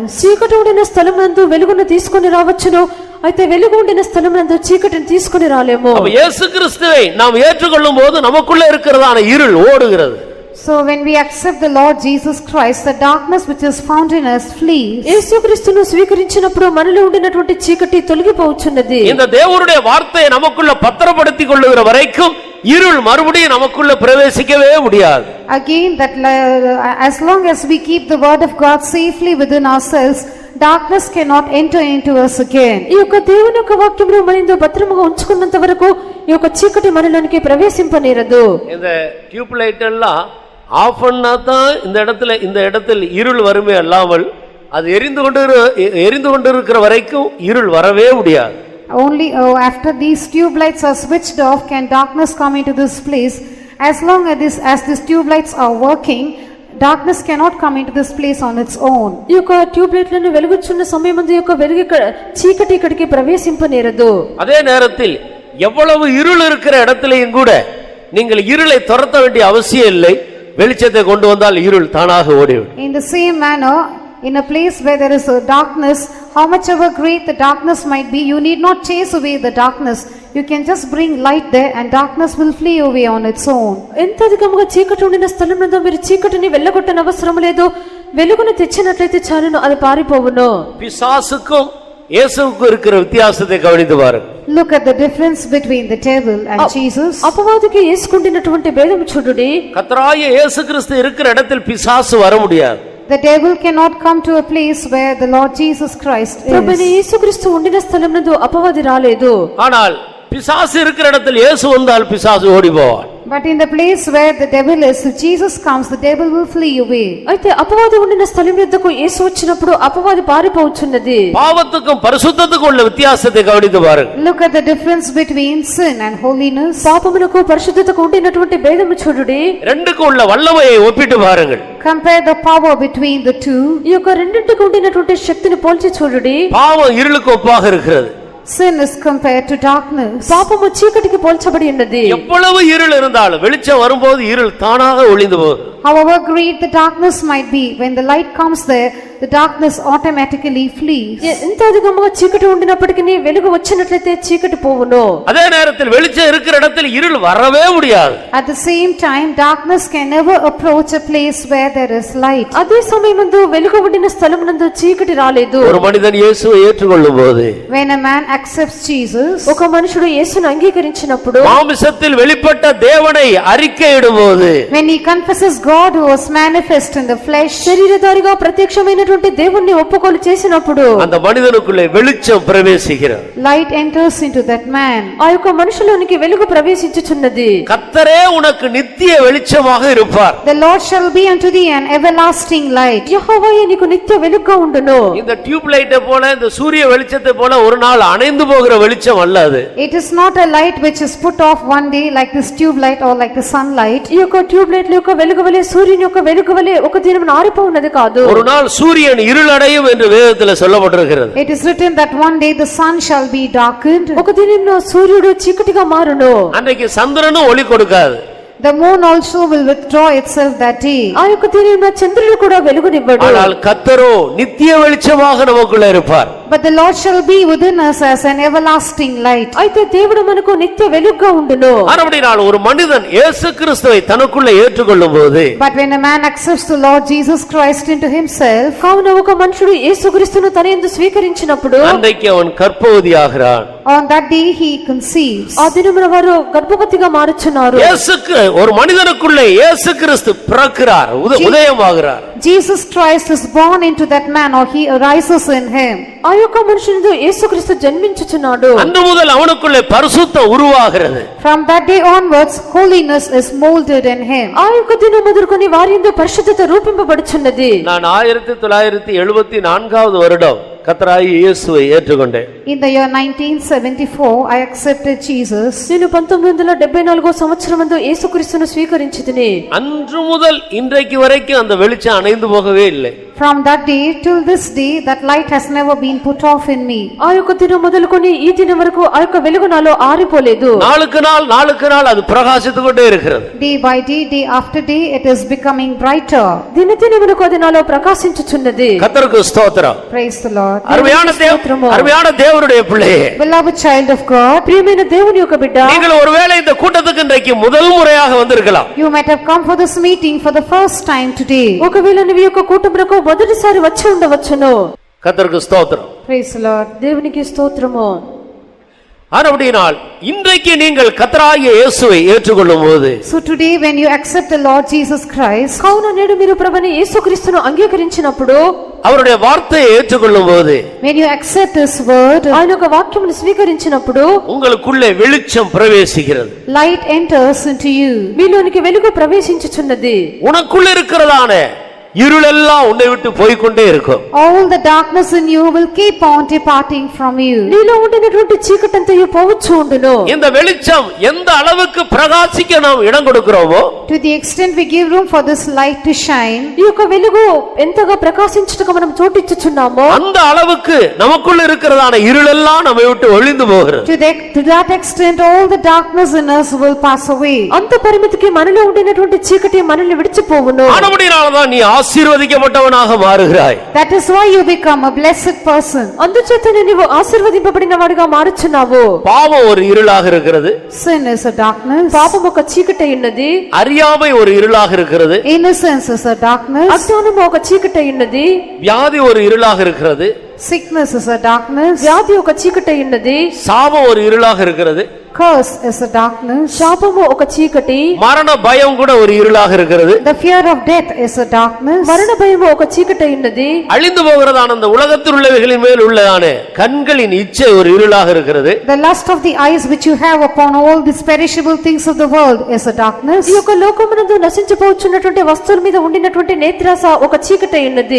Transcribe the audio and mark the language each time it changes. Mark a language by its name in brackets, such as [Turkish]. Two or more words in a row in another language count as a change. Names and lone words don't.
[Telugu] చీకటి ఉండిన స్థలం నందు వెలుగును తీసుకొని రావచ్చును, అయితే వెలుగు ఉండిన స్థలం నందు చీకటిని తీసుకొని రాలేము. [Tamil] அப்ப இயேசு கிறிஸ்துவை நாம் ஏற்றுக்கொள்ளும் போது நமக்குள்ள இருக்கிறதான இருள் ஓடுகிறது. [English] So when we accept the Lord Jesus Christ, the darkness which is found in us flees. [Telugu] యేసుక్రీస్తును స్వీకరించినప్పుడు మనలో ఉండినటువంటి చీకటి తొలగిపోవచ్చున్నది. [Tamil] இந்த தேவனுடைய வார்த்தையை நமக்குள்ள பத்திரப்படுத்திக் கொள்ளுகிற வரைக்கும் இருள் மறுபடியும் நமக்குள்ள பிரவேசிக்கவே முடியாது. [English] Again, that as long as we keep the word of God safely within ourselves, darkness cannot enter into us again. [Telugu] ఈ యొక్క దేవుని యొక్క వాక్యమును మనలో భద్రముగా ఉంచుకున్నంత వరకు ఈ యొక్క చీకటి మనలోనికి ప్రవేశింపనేరదు. [Tamil] இந்த [English] tube light [Tamil] எல்லாம் ஆஃப் பண்ணா தான் இந்த இடத்தில் இருள் வருமே அல்லாமல் அது எரிந்து கொண்டிருக்கிற வரைக்கும் இருள் வரவே முடியாது. [English] Only after these tube lights are switched off can darkness come into this place. As long as these tube lights are working, darkness cannot come into this place on its own. [Telugu] ఈ యొక్క [English] tube lights [Telugu] వెలుగుచున్న సమయమందు ఈ యొక్క వెలుగు చీకటి ఇక్కడికి ప్రవేశింపనేరదు. [Tamil] அதே நேரத்தில் எவ்வளவு இருள் இருக்கிற இடத்திலேயும் கூட நீங்கள் இருளை துரத்த வேண்டிய அவசியம் இல்லை. வெளிச்சத்தை கொண்டு வந்தால் இருள் தானாக ஓடிவிடும். [English] In the same manner, in a place where there is a darkness, how much ever great the darkness might be, you need not chase away the darkness. You can just bring light there and darkness will flee away on its own. [Telugu] ఎంత అధికముగా చీకటి ఉండిన స్థలం నందు మీరు చీకటిని వెళ్ళగొట్టన అవసరం లేదు. వెలుగును తెచ్చినట్లయితే చాలును, అది పారిపోవును. [Tamil] பிசாசுக்கும் இயேசுவுக்கும் இருக்கிற வித்தியாசத்தை கவனித்து பாருங்கள். [English] Look at the difference between the devil and Jesus. [Telugu] అపవాదికి యేసుకుండినటువంటి భేదము చూడుడి. [Tamil] கர்த்தராகிய இயேசு கிறிஸ்து இருக்கிற இடத்தில் பிசாசு வர முடியாது. [English] The devil cannot come to a place where the Lord Jesus Christ [Telugu] ప్రభువైన [English] is. [Telugu] యేసుక్రీస్తు ఉండిన స్థలం నందు అపవాది రాలేదు. [Tamil] ஆனால் பிசாசு இருக்கிற இடத்தில் இயேசு வந்தால் பிசாசு ஓடி போவான். [English] But in the place where the devil is, if Jesus comes, the devil will flee away. [Telugu] అయితే అపవాది ఉండిన స్థలం యొద్దకు యేసు వచ్చినప్పుడు అపవాది పారిపోవచ్చున్నది. [Tamil] பாவத்துக்கும் பரிசுத்தத்துக்கும் உள்ள வித்தியாசத்தை கவனித்து பாருங்கள். [English] Look at the difference between sin and holiness. [Telugu] పాపమునకు పరిశుద్ధతకు ఉండినటువంటి భేదము చూడుడి. [Tamil] ரெண்டுக்கும் உள்ள வல்லமையை ஒப்பிட்டு பாருங்கள். [English] Compare the power between the two. [Telugu] ఈ యొక్క రెండింటికి ఉండినటువంటి శక్తిని పోల్చి చూడుడి. [Tamil] பாவம் இருளுக்கு ஒப்பாக இருக்கிறது. [English] Sin is compared to darkness. [Telugu] పాపము చీకటికి పోల్చబడి ఉన్నది. [Tamil] எவ்வளவு இருள் இருந்தாலும் வெளிச்சம் வரும்போது இருள் தானாக ஒளிந்து போகும். [English] However great the darkness might be, when the light comes there, the darkness automatically flees. [Telugu] ఎంత అధికముగా చీకటి ఉండినప్పటికీ వెలుగు వచ్చినట్లయితే చీకటి పోవును. [Tamil] அதே நேரத்தில் வெளிச்சம் இருக்கிற இடத்தில் இருள் வரவே முடியாது. [English] At the same time, darkness can never approach a place where there is light. [Telugu] అదే సమయమందు వెలుగు ఉండిన స్థలం నందు చీకటి రాలేదు. [Tamil] ஒரு மனிதன் இயேசுவை ஏற்றுக்கொள்ளும் போது, [English] When a man accepts Jesus, [Telugu] ఒక మనుషుడు యేసును అంగీకరించినప్పుడు, [Tamil] மாம்சத்தில் வெளிப்பட்ட தேவனை அறிக்கையிடும்போது, [English] when he confesses God who was manifest in the flesh, [Telugu] శరీరధారిగా ప్రత్యక్షమైనటువంటి దేవుణ్ణి ఒప్పుకోలు చేసినప్పుడు [Tamil] அந்த மனிதனுக்குள்ளே வெளிச்சம் பிரவேசிக்கிறது. [English] light enters into that man. [Telugu] ఆ యొక్క మనుషులోనికి వెలుగు ప్రవేశించుచున్నది. [Tamil] கர்த்தரே உனக்கு நித்திய வெளிச்சமாக இருப்பார். [English] The Lord shall be unto thee an everlasting light. [Telugu] యెహోవాయే నీకు నిత్య వెలుగుగా ఉండును. [Tamil] இந்த [English] tube light [Tamil] போல இந்த சூரிய வெளிச்சத்தை போல ஒரு நாள் அணைந்து போகிற வெளிச்சம் அல்ல அது. [English] It is not a light which is put off one day like this tube light or like the sunlight. [Telugu] ఈ యొక్క [English] tube lights [Telugu] యొక్క వెలుగు వలె సూర్యుని యొక్క వెలుగు వలె ఒక దినమున ఆరిపోవున్నది కాదు. [Tamil] ஒரு நாள் சூரியன் இருளடையும் என்று வேதத்தில் சொல்லப்பட்டிருக்கிறது. [English] It is written that one day the sun shall be darkened. [Telugu] ఒక దినమున సూర్యుడు చీకటిగా మారును. [Tamil] அன்றைக்கு சந்திரனும் ஒளி கொடுக்காது. [English] The moon also will withdraw itself that day. [Telugu] ఆ యొక్క దినమున చంద్రుడు కూడా వెలుగునివ్వడు. [Tamil] ஆனால் கர்த்தரோ நித்திய வெளிச்சமாக நமக்குள்ள இருப்பார். [English] But the Lord shall be within us as an everlasting light. [Telugu] అయితే దేవుడు మనకు నిత్య వెలుగుగా ఉండును. [Tamil] அப்படினால் ஒரு மனிதன் இயேசு கிறிஸ்துவை தனக்குள்ள ஏற்றுக்கொள்ளும் போது, [English] But when a man accepts the Lord Jesus Christ into himself, [Telugu] కావున ఒక మనుషుడు యేసుక్రీస్తును తన యందు స్వీకరించినప్పుడు [Tamil] அன்றைக்கு அவன் கர்ப்பவதியாகிறான். [English] on that day he conceives. [Telugu] ఆ దినమున వారు గర్భవతిగా మారుచున్నారు. [Tamil] இயேசுக்கு ஒரு மனிதனுக்குள்ளே இயேசு கிறிஸ்து பிறக்கிறார், உதயமாகிறார். [English] Jesus Christ is born into that man, or he arises in him. [Telugu] ఆ యొక్క మనుషునితో యేసుక్రీస్తు జన్మించుచున్నాడు. [Tamil] அன்று முதல் அவனுக்குள்ளே பரிசுத்தம் உருவாகிறது. [English] From that day onwards, holiness is molded in him. [Telugu] ఆ యొక్క దినం మొదలుకొని వారి యందు పరిశుద్ధత రూపింపబడుచున్నది. [Tamil] நான் 1974வது வருடம் கர்த்தராகிய இயேசுவை ஏற்றுக்கொண்டேன். [English] In the year 1974, I accepted Jesus. [Telugu] నేను 1974వ సంవత్సరమందు యేసుక్రీస్తును స్వీకరించితిని. [Tamil] அன்று முதல் இன்றைக்கு வரைக்கும் அந்த வெளிச்சம் அணைந்து போகவே இல்லை. [English] From that day till this day, that light has never been put off in me. [Telugu] ఆ యొక్క దినం మొదలుకొని ఈ దినం వరకు ఆ యొక్క వెలుగు నాలో ఆరిపోలేదు. [Tamil] நாளுக்கு நாள் அது பிரகாசித்துக் கொண்டே இருக்கிறது. [English] Day by day, day after day, it is becoming brighter. [Telugu] దినదినమునకు అది నాలో ప్రకాశించుచున్నది. [Tamil] கர்த்தருக்கு ஸ்தோத்திரம். [English] Praise the Lord. [Tamil] அருமையான தேவனுடைய பிள்ளையே, [English] Beloved child of God, [Telugu] ప్రియమైన దేవుని యొక్క బిడ్డ, [Tamil] நீங்கள் ஒருவேளை இந்த கூட்டத்துக்கு இன்றைக்கு முதல் முறையாக வந்திருக்கலாம். [English] you might have come for this meeting for the first time today. [Telugu] ఒకవేళ నీవు యొక్క కూటమునకు మొదటిసారి వచ్చి ఉండవచ్చును. [Tamil] கர்த்தருக்கு ஸ்தோத்திரம். [English] Praise the Lord. [Telugu] దేవునికి స్తోత్రము. [Tamil] ஆனபடியினால் இன்றைக்கு நீங்கள் கர்த்தராகிய இயேசுவை ஏற்றுக்கொள்ளும் போது, [English] So today when you accept the Lord Jesus Christ, [Telugu] కావున నేడు మీరు ప్రభువైన యేసుక్రీస్తును అంగీకరించినప్పుడు, [Tamil] அவருடைய வார்த்தையை ஏற்றுக்கொள்ளும் போது, [English] when you accept His word, [Telugu] ఆయన యొక్క వాక్యమును స్వీకరించినప్పుడు [Tamil] உங்களுக்குள்ளே வெளிச்சம் பிரவேசிக்கிறது. [English] light enters into you. [Telugu] మీలోనికి వెలుగు ప్రవేశించుచున్నది. [Tamil] உனக்குள்ள இருக்கிறதான இருளெல்லாம் உன்னை விட்டு போய்க்கொண்டே இருக்கும். [English] All the darkness in you will keep on departing from you. [Telugu] నీలో ఉండినటువంటి చీకటంతయు పోవచ్చు ఉండును. [Tamil] இந்த வெளிச்சம் எந்த அளவுக்கு பிரகாசிக்க நாம் இடம் கொடுக்கிறோமோ, [English] To the extent we give room for this light to shine, [Telugu] ఈ యొక్క వెలుగు ఎంతగా ప్రకాశించుటకు మనం చోటిచ్చుచున్నామో, [Tamil] அந்த அளவுக்கு நமக்குள்ள இருக்கிறதான இருளெல்லாம் நம்மை விட்டு ஒழிந்து போகிறது. [English] to that extent all the darkness in us will pass away. [Telugu] అంత పరిమితికి మనలో ఉండినటువంటి చీకటి మనల్ని విడిచిపోవును. [Tamil] ஆனபடியால்தான் நீ ஆசீர்வதிக்கப்பட்டவனாக மாறுகிறாய். [English] That is why you become a blessed person. [Telugu] అందుచేతనే నీవు ఆశీర్వదింపబడిన వాడిగా మారుచున్నావు. [Tamil] பாவம் ஒரு இருளாக இருக்கிறது. [English] Sin is a darkness. [Telugu] పాపం ఒక చీకటి ఉన్నది. [Tamil] அறியாமை ஒரு இருளாக இருக்கிறது. [English] Innocence is a darkness. [Telugu] అజ్ఞానము ఒక చీకటి ఉన్నది. [Tamil] வியாதி ஒரு இருளாக இருக்கிறது. [English] Sickness is a darkness. [Telugu] వ్యాధి ఒక చీకటి ఉన్నది. [Tamil] சாபம் ஒரு இருளாக இருக்கிறது. [English] Curse is a darkness. [Telugu] శాపము ఒక చీకటి. [Tamil] மரண பயம் கூட ஒரு இருளாக இருக்கிறது. [English] The fear of death is a darkness. [Telugu] మరణ భయము ఒక చీకటి ఉన్నది. [Tamil] அழிந்து போகிறதான அந்த உலகத்தில் உள்ளவைகளின் மேல் உள்ளதான கண்களின் இச்சை ஒரு இருளாக இருக்கிறது. [English] The lust of the eyes which you have upon all these perishable things of the world is a darkness. [Telugu] ఈ యొక్క లోకమునందు నశించిపోవచ్చున్నటువంటి వస్తువుల మీద ఉండినటువంటి నేత్రాస ఒక చీకటి ఉన్నది.